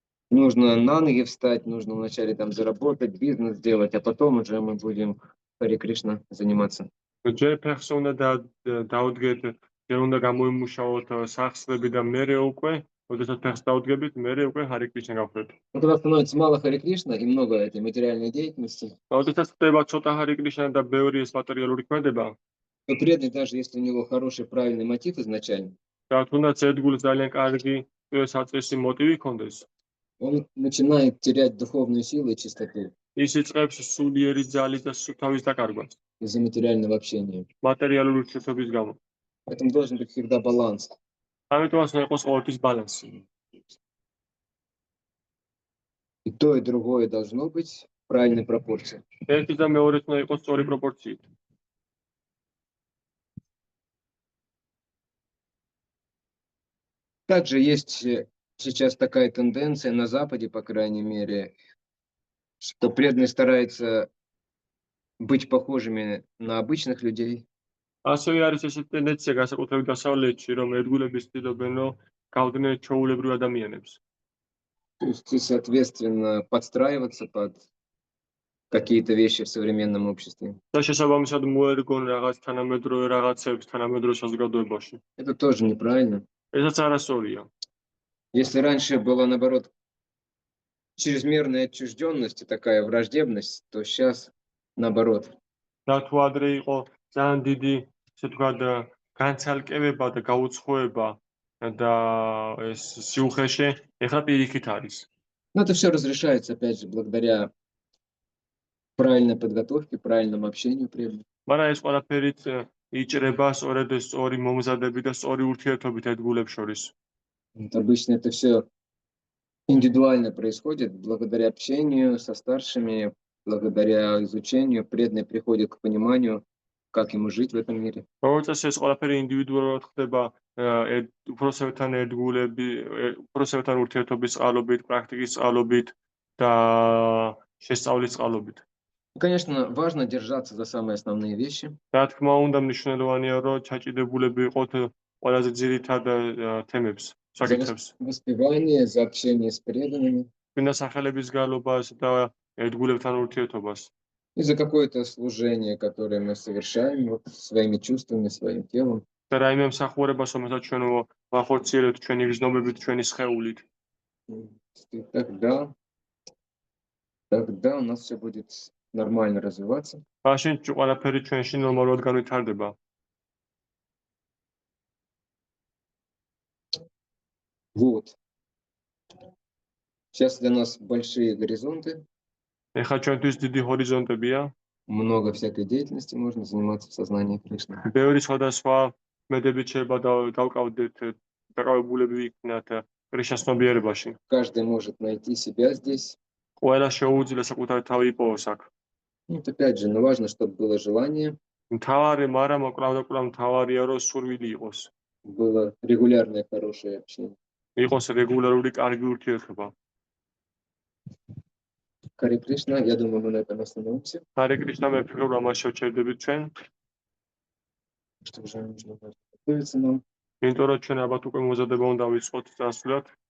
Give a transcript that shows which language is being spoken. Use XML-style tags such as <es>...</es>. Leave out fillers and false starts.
<ru>Нужно на ноги встать, нужно вначале там заработать, бизнес сделать, а потом уже мы будем Харе Кришна заниматься.</ru> <ka>ჯერ ფეხს უნდა დაუდგეთ, ჯერ უნდა გამოიმუშაოთ სახსრები და მერე უკვე, როდესაც ფეხს დაუდგებით, მერე უკვე ჰარე კრიშნა გავხდეთ.</ka> <ru>Когда становится мало Харе Кришна и много этой материальной деятельности,</ru> <ka>როდესაც ხდება ცოტა ჰარე კრიშნა და ბევრი ეს მატერიალური ქმედება,</ka> <ru>то преданный, даже если у него хороший, правильный мотив изначально,</ru> <ka>და თუნდაც ერთგულს ძალიან კარგი საწესი მოტივი ჰქონდეს,</ka> <ru>он начинает терять духовную силу и чистоту</ru> <ka>ის იწყებს სულიერი ძალის და თავის დაკარგვას</ka> <ru>из-за материального общения.</ru> <ka>მატერიალური ურთიერთობის გამო.</ka> <ru>Поэтому должен быть всегда баланс.</ru> <ka>ამიტომაც უნდა იყოს ყოველთვის ბალანსი.</ka> <ru>И то, и другое должно быть в правильной пропорции.</ru> <ka>ერთი და მეორეც უნდა იყოს სწორი პროპორციით.</ka> <ru>Также есть сейчас такая тенденция на Западе, по крайней мере, что преданные стараются быть похожими на обычных людей.</ru> <ka>ასევე არის ესეთი ტენდენცია განსაკუთრებით დასავლეთში, რომ ერთგულების ცდილობენ, რომ გავდნენ ჩვეულებრივ ადამიანებს.</ka> <ru>То есть, и, соответственно, подстраиваться под какие-то вещи в современном обществе.</ru> <ka>და შესაბამისად მოერგონ რაღაც თანამედროვე რაღაცებს თანამედროვე საზოგადოებაში.</ka> <ru>Это тоже неправильно.</ru> <ka>ესაც არასწორია.</ka> <ru>Если раньше была, наоборот, чрезмерная отчужденность и такая враждебность, то сейчас наоборот.</ru> <ka>და თუ ადრე იყო ძალიან დიდი, ესე ვთქვათ, განცალკევება და გაუცხოება და ეს სიუხეში, ეხლა პირიქით არის.</ka> <ru>Но это все разрешается, опять же, благодаря правильной подготовке, правильному общению прежде.</ru> <ka>მაგრამ ეს ყველაფერით იჭრება სწორედ სწორი მომზადები და სწორი ურთიერთობით ერთგულებს შორის.</ka> <ru>Вот обычно это все индивидуально происходит, благодаря общению со старшими, благодаря изучению, преданный приходит к пониманию, как ему жить в этом мире.</ru> <ka>როგორც წესი ეს ყველაფერი ინდივიდუალურად ხდება უფროსებთან ერთგულები, უფროსებთან ურთიერთობის წყალობით, პრაქტიკის წყალობით და შესწავლის წყალობით.</ka> <ru>Конечно, важно держаться за самые основные вещи.</ru> <ka>რა თქმა უნდა, მნიშვნელოვანია, რომ ჩაჭიდებულები იყოთ ყველაზე ძირითად თემებს,</ka> <ru>За</ru> <ka>საკითხებს.</ka> <ru>воспевание, за общение с преданными</ru> <ka>წმინდა სახელების გალობას და ერთგულებთან ურთიერთობას.</ka> <ru>и за какое-то служение, которое мы совершаем вот, своими чувствами, своим телом.</ru> <ka>და რაიმე მსახურებას, რომელსაც ჩვენ ვახორციელებთ ჩვენი გზნობებით, ჩვენი სხეულით.</ka> <ru>И тогда у нас все будет нормально развиваться.</ru> <ka>მაშინ ყველაფერი ჩვენში ნორმალურად განვითარდება.</ka> <ru>Вот. Сейчас для нас большие горизонты,</ru> <ka>ეხლა ჩვენთვის დიდი ჰორიზონტებია,</ka> <ru>много всякой деятельности можно заниматься в сознании Кришны.</ru> <ka>ბევრი სხვადასხვა მედებით შეიძლება დავკავდეთ, დაკავებულები ვიქნათ კრიშნას ცნობიერებაში.</ka> <ru>Каждый может найти себя здесь.</ru> <ka>ყველა შეუძლია საკუთარი თავი იპოვოს აქ.</ka> <ru>Вот опять же, но важно, чтобы было желание,</ru> <ka>მთავარი, მაგრამ უკრავ მთავარია, რომ სურვილი იყოს.</ka> <ru>было регулярное хорошее общение.</ru> <ka>იყოს რეგულარული კარგი ურთიერთობა.</ka> <ru>Харе Кришна, я думаю, мы на этом остановимся.</ru> <ka>ჰარე კრიშნა, მე ვფიქრობ, რომ ამას შევჩერდებით ჩვენ,</ka> <ru>Что уже нужно готовиться нам.</ru> <ka>იმიტომ რომ ჩვენ ალბათ უკვე მოზადება უნდა ვიწყოთ წასვლად.</ka>